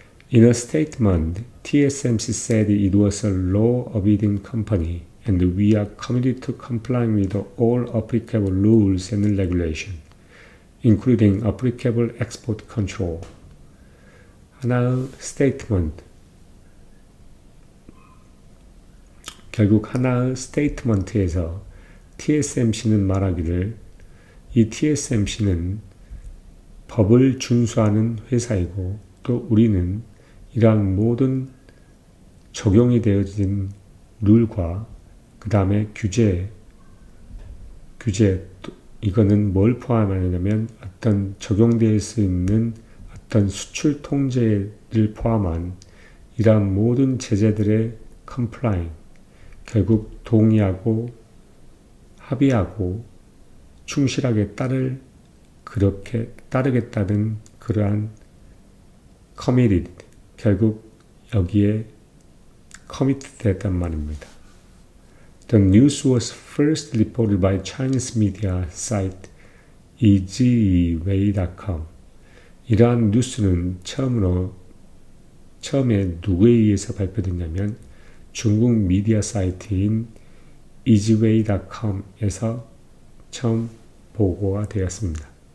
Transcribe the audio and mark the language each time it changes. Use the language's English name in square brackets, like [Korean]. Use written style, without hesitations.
[English] In a statement, TSMC said it was a law-abiding company and we are committed to complying with all applicable rules and regulations. including applicable export control. [Korean] 하나의 statement, 결국 하나의 스테이트먼트에서 TSMC는 말하기를 이 TSMC는 법을 준수하는 회사이고 또 우리는 이러한 모든 적용이 되어진 룰과 그 다음에 규제 이거는 뭘 포함하냐면 어떤 적용될 수 있는 어떤 수출 통제를 포함한 이러한 모든 제재들의 complying, 결국 동의하고 합의하고 충실하게 그렇게 따르겠다는 그러한 committed, 결국 여기에 committed 됐단 말입니다. [English] The news was first reported by Chinese media site easyway.com. [Korean] 이러한 뉴스는 처음에 누구에 의해서 발표됐냐면 중국 미디어 사이트인 easyway.com에서 처음 보고가 되었습니다.